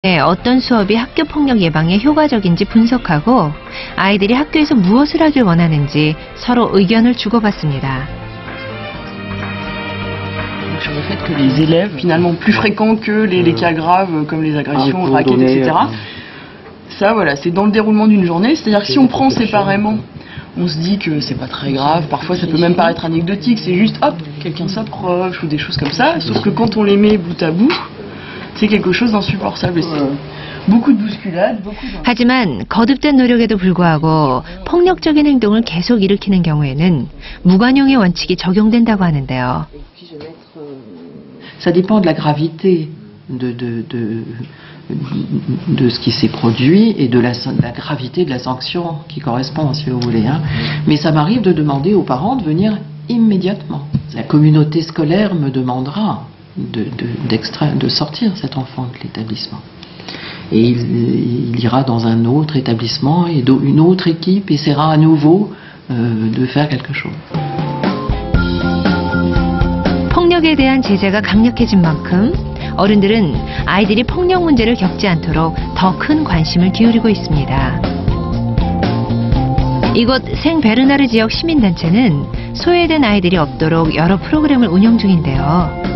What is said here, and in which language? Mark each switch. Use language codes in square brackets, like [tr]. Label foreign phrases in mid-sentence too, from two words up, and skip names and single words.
[ko] 어떤 수업이 학교 폭력 예방에 효과적인지 분석하고 아이들이 학교에서 무엇을 하길 원하는지 서로 의견을 주고받습니다. [fr] Sur le fait que les élèves, finalement plus fréquents que les cas graves comme les agressions, raquettes, etc. Ça, voilà, c'est dans le déroulement d'une journée. C'est-à-dire que si on prend séparément, on se dit que c'est pas très grave. Parfois, ça peut même paraître anecdotique. C'est juste, hop, quelqu'un s'approche ou des choses comme ça. Sauf que quand on les met bout à bout, c'est quelque chose d'insupportable. Et c'est beaucoup de bousculades, beaucoup de... [ko] 하지만 거듭된 노력에도 불구하고 폭력적인 행동을 계속 일으키는 경우에는 무관용의 원칙이 적용된다고 하는데요. [fr] Ça dépend de la gravité de ce qui s'est produit et de la gravité de la sanction qui correspond, si vous voulez. Hein. Mais ça m'arrive de demander aux parents de venir immédiatement. La communauté scolaire me demandera de sortir cet enfant de l'établissement. Et il ira dans un autre établissement et une autre équipe essaiera à nouveau de faire quelque chose. [ko] 폭력에 대한 제재가 강력해진 만큼 어른들은 아이들이 폭력 문제를 겪지 않도록 더 큰 관심을 기울이고 있습니다. 이곳 생베르나르 지역 시민단체는 소외된 아이들이 없도록 여러 프로그램을 운영 중인데요.